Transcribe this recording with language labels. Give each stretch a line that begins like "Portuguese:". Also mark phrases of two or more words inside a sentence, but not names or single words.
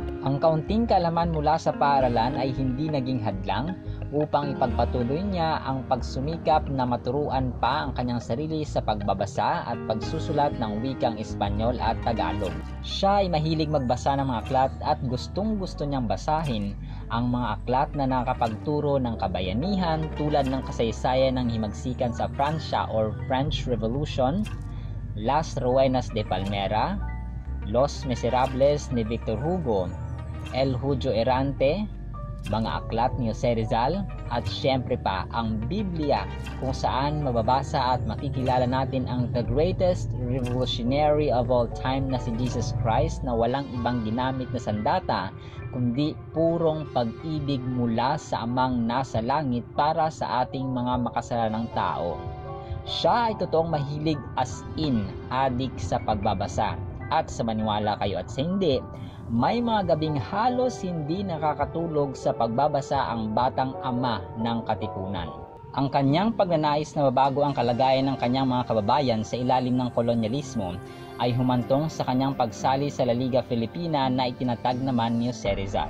Filipino: Ang kaunting kaalaman mula sa paaralan ay hindi naging hadlang upang ipagpatuloy niya ang pagsumikap na maturuan pa ang kanyang sarili sa pagbabasa at pagsusulat ng wikang Espanyol at Tagalog. Siya ay mahilig magbasa ng mga aklat at gustong-gusto niyang basahin ang mga aklat na nakapagturo ng kabayanihan tulad ng kasaysayan ng himagsikan sa Pransya
English: or French Revolution,
Filipino: Las Ruenas de Palmera, Los Miserables ni Victor Hugo, El Judyo Errante, mga aklat ni Jose Rizal, at syempre pa ang Biblia, kung saan mababasa at makikilala natin ang
English: the greatest revolutionary of all time
Filipino: na si Jesus Christ na walang ibang ginamit na sandata kundi purong pag-ibig mula sa Amang nasa langit para sa ating mga makasalanang tao. Siya ay totoong mahilig
English: as in
Filipino: adik sa pagbabasa. At sa maniwala kayo at sa hindi, may mga gabing halos hindi nakakatulog sa pagbabasa ang batang ama ng Katipunan. Ang kanyang pagnanais na mabago ang kalagayan ng kanyang mga kababayan sa ilalim ng kolonyalismo ay humantong sa kanyang pagsali sa La Liga Filipina na itinatag naman ni Jose Rizal.